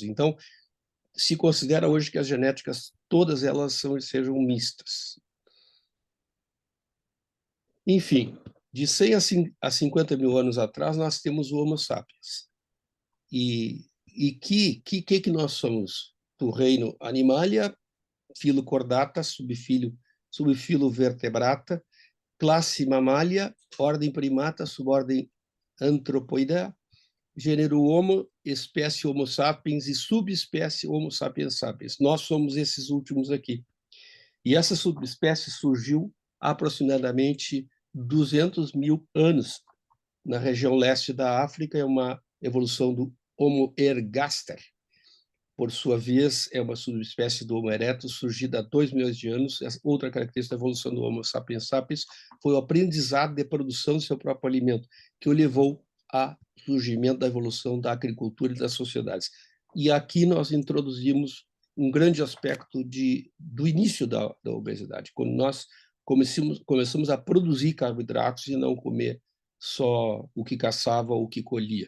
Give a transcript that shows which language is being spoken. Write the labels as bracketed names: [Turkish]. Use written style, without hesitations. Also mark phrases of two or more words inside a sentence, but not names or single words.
[Portuguese] Então, se considera hoje que as genéticas, todas elas sejam mistas. Enfim, de 100 a 50 mil anos atrás, nós temos o Homo sapiens. E que nós somos? Do reino Animalia, filo Chordata, subfilo Vertebrata, classe Mammalia, ordem Primata, subordem Anthropoidea, gênero Homo, espécie Homo sapiens e subespécie Homo sapiens sapiens. Nós somos esses últimos aqui. E essa subespécie surgiu há aproximadamente 200 mil anos na região leste da África. É uma evolução do Homo ergaster. Por sua vez, é uma subespécie do Homo erectus, surgida há 2 milhões de anos. Outra característica da evolução do Homo sapiens sapiens foi o aprendizado de produção do seu próprio alimento, que o levou ao surgimento da evolução da agricultura e das sociedades. E aqui nós introduzimos um grande aspecto do início da obesidade, quando nós começamos a produzir carboidratos e não comer só o que caçava ou o que colhia.